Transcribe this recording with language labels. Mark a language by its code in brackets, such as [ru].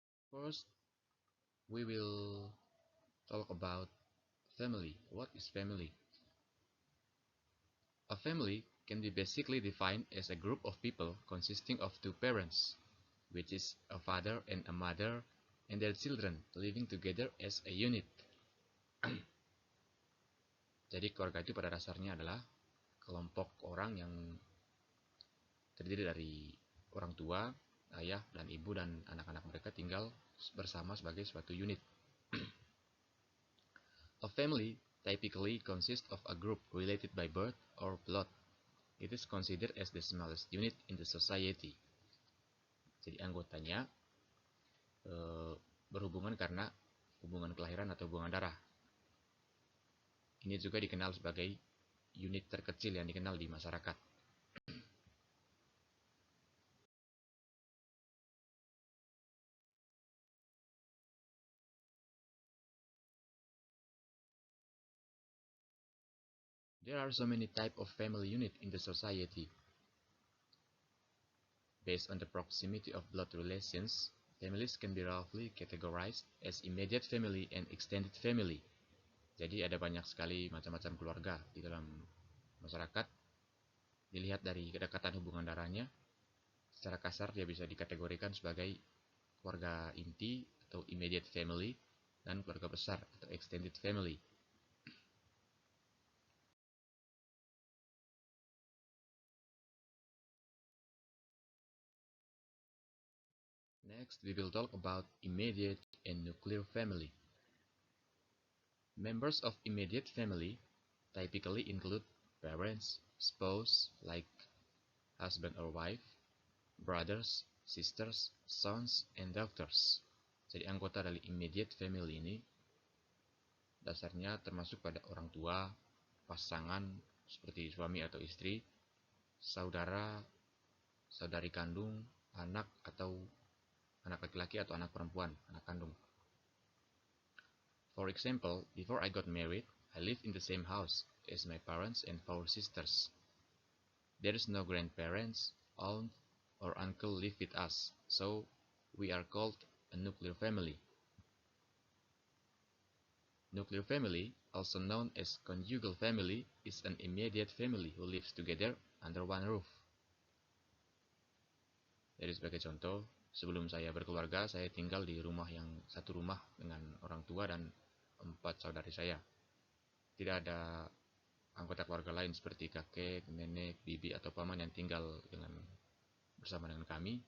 [en] First, we will talk about family. What is family? A family can be basically defined as a group of people consisting of two parents, which is a father and a mother, and their children living together as a unit. [id] Jadi keluarga itu pada dasarnya adalah kelompok orang yang terdiri dari orang tua, ayah, dan ibu, dan anak-anak mereka tinggal bersama sebagai suatu unit. [en] A family typically consists of a group related by birth or blood. It is considered as the smallest unit in the society. [id] Jadi anggotanya berhubungan karena hubungan kelahiran atau hubungan darah. Ini juga dikenal sebagai unit terkecil yang dikenal di masyarakat. [en] There are so many types of family unit in the society. Based on the proximity of blood relations, families can be roughly categorized as immediate family and extended family. [id] Jadi ada banyak sekali macam-macam keluarga di dalam masyarakat. Dilihat dari kedekatan hubungan darahnya, secara kasar dia bisa dikategorikan sebagai keluarga inti atau immediate family dan keluarga besar atau extended family. [en] Next, we will talk about immediate and nuclear family. Members of immediate family typically include parents, spouse, like husband or wife, brothers, sisters, sons, and daughters. [id] Jadi anggota dari immediate family ini dasarnya termasuk pada orang tua, pasangan seperti suami atau istri, saudara, saudari kandung, anak atau anak laki-laki atau anak perempuan, anak kandung. [en] For example, before I got married, I lived in the same house as my parents and four sisters. There is no grandparents, aunt, or uncle live with us, so we are called a nuclear family. Nuclear family, also known as conjugal family, is an immediate family who lives together under one roof. [id] Jadi sebagai contoh, sebelum saya berkeluarga, saya tinggal di rumah yang satu rumah dengan orang tua dan 4 saudari saya. Tidak ada anggota keluarga lain seperti kakek, nenek, bibi, atau paman yang tinggal bersama dengan kami.